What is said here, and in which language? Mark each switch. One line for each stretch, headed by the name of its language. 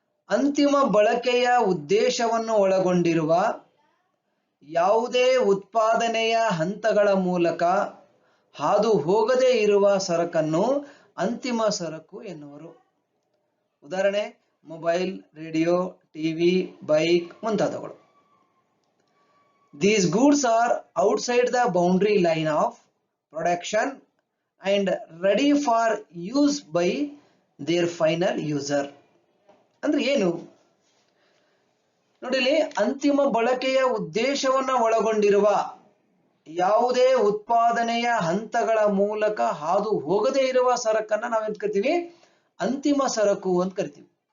Kannada: ಅಂತಿಮ ಬಳಕೆಯ ಉದ್ದೇಶವನ್ನು ಒಳಗೊಂಡಿರುವ ಯಾವುದೇ ಉತ್ಪಾದನೆಯ ಹಂತಗಳ ಮೂಲಕ ಹಾದು ಹೋಗದೇ ಇರುವ ಸರಕನ್ನು ಅಂತಿಮ ಸರಕು ಎನ್ನುವರು. ಉದಾಹರಣೆ ಮೊಬೈಲ್, ರೇಡಿಯೋ, ಟಿವಿ, ಬೈಕ್ ಮುಂತಾದವುಗಳು.
English: These goods are outside the boundary line of production and ready for use by their final user.
Kannada: ಅಂದ್ರೆ ಏನು ನೋಡಿ, ಅಂತಿಮ ಬಳಕೆಯ ಉದ್ದೇಶವನ್ನು ಒಳಗೊಂಡಿರುವ ಯಾವುದೇ ಉತ್ಪಾದನೆಯ ಹಂತಗಳ ಮೂಲಕ ಹಾದು ಹೋಗದೇ ಇರುವ ಸರಕನ್ನ ನಾವೇನ್ ಕರಿತೀವಿ, ಅಂತಿಮ ಸರಕು ಅಂತ ಕರಿತೀವಿ.